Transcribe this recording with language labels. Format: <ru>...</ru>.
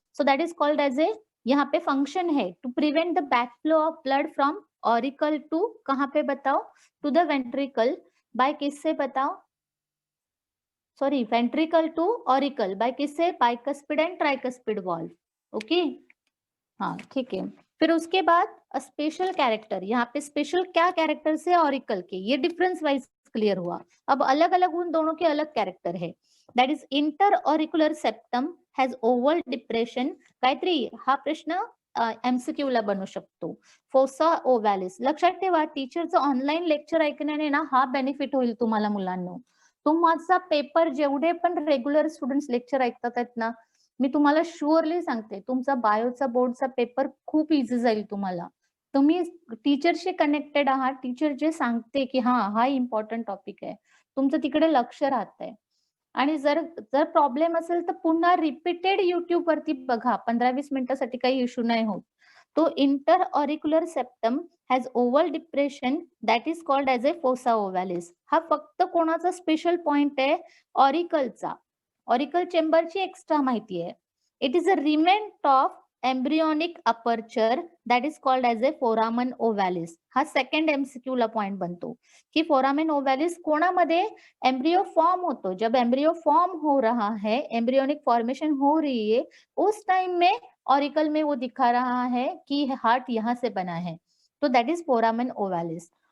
<en>so that is called as a, यहाँ पे function है to prevent the back flow of blood from auricle to</en> <hi>कहाँ पे बताओ,</hi> <en>to the ventricle,</en> <hi>बाय किससे बताओ,</hi> <en>Sorry ventricle to auricle, by किससे, bicuspid and tricuspid valve.</en> <hi>Okay, हाँ ठीक है। फिर उसके बाद स्पेशल कैरेक्टर, यहाँ पे स्पेशल क्या कैरेक्टर से ऑरिकल के, ये डिफरेंस वाइज क्लियर हुआ। अब अलग अलग उन दोनों के अलग कैरेक्टर है,</hi> <en>That is inter auricular septum has oval depression.</en> <mr>Gayatri हा प्रश्न MCQ ला बनू शकतो, फोसा ओव्हॅलिस। लक्षात ठेवा, टीचरचं ऑनलाईन लेक्चर ऐकण्याने ना हा बेनिफिट होईल तुम्हाला मुलांनो, तुमचा पेपर जेवढे पण रेग्युलर स्टुडंट्स लेक्चर ऐकतात आहेत ना, मी तुम्हाला शुअरली सांगते तुमचा बायोचा बोर्डचा पेपर खूप इझी जाईल तुम्हाला, तुम्ही टीचरशी कनेक्टेड आहात, टीचर जे सांगते की हा इम्पॉर्टंट टॉपिक आहे, तुमचं तिकडे लक्ष राहतंय। आणि जर जर प्रॉब्लेम असेल तर पुन्हा रिपीटेड युट्यूब वरती बघा, 15-20 मिनिटासाठी काही इश्यू नाही होत।</mr> <en>तो interauricular septum has oval depression that is called as a fossa ovalis.</en> <mr>हा फक्त कोणाचा स्पेशल पॉइंट आहे, ऑरिकलचा, ऑरिकल चेंबरची एक्स्ट्रा माहिती आहे।</mr> <en>It is a remnant of embryonic aperture that is called as a foramen ovalis.</en> <mr>हा सेकंड MCQ ला पॉइंट बनतो की फोरामन ओव्हॅलिस कोणामध्ये, एम्ब्रियो फॉर्म होतो,</mr> <hi>जब एम्ब्रियो फॉर्म हो रहा है, एम्ब्रियोनिक फॉर्मेशन हो रही है, उस टाइम में ऑरिकल में वो दिखा रहा है कि हार्ट यहाँ से बना है, तो दैट इज फोरामन ओव्हॅलिस।</hi>